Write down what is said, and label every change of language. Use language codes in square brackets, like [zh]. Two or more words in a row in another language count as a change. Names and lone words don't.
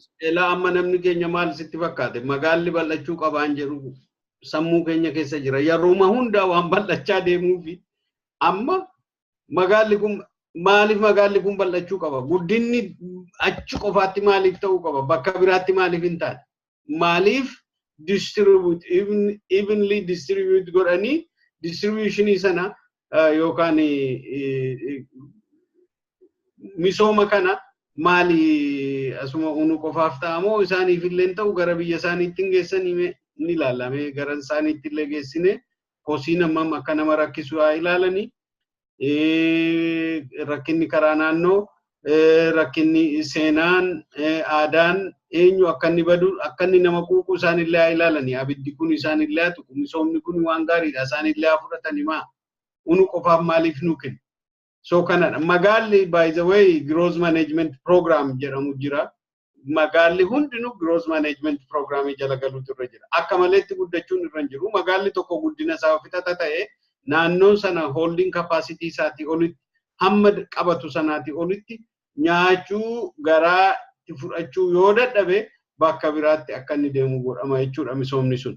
[om] Elaa amma namni keenya maal sitti fakkaate? Magaalli bal'achuu qabaan jedhu sammuu keenya keessa jira. Yeruma hundaa waan bal'achaa deemuufi amma magaalli kun maaliif magaalli kun bal'achuu qaba? Guddinni achi qofaatti maaliif ta'uu qaba? Bakka biraatti maaliif hin taane? Maaliif [en] distribute evenly distribute [om] godhanii distributionii sana yookaan misooma kana maali asuma unu qofaaf ta'amoo isaaniif illee ta'u gara biyya isaaniitti hin geessanii ni ilaalame gara isaaniitti illee geessine kosii namam akka nama rakkisu haa ilaalanii rakkinni karaa naannoo rakkinni seenaan aadaan eenyu akka inni badu akka inni nama quuqu isaan illee haa ilaalanii abiddi kun isaan illee haa tuqu misoomni kun waan gaariidha isaan illee haa fudhatanii maa unu qofaaf maaliif nu kenna. So kanadha magaalli [en] by the way growth management program [om] jedhamu jira. Magaalli hundinuu [en] growth management program [om] jala galuutu irra jira. Akka maleetti guddachuun irra hin jiru. Magaalli tokko guddina isaa fixata ta'e naannoon sana [en] holding capacity [om] isaatii olitti hamma qabatu sanaati olitti nyaachuu garaa fudhachuu yoo dadhabe bakka biraatti akka inni deemu godhama jechuudha misoomni sun.